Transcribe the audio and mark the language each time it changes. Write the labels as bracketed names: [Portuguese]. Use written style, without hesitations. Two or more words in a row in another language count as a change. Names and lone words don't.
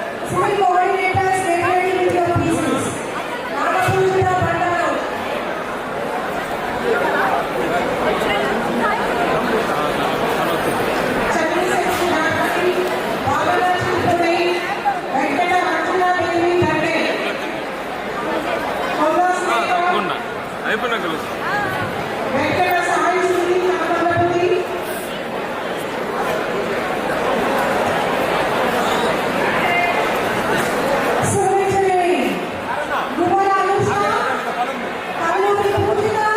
[English] Civil coordinators, get ready with your pieces. Nagapujita Bandaru. Chandrasekhi Nagapati, Bhavana Chitture, Venkata Arjuna Devi Thande. [Telugu] అయిపోయినా వెంకట సాయి శ్రీ కనకలపతి సురేశ్వరి గుమ్మల అనుష కల్లూరి పూజిత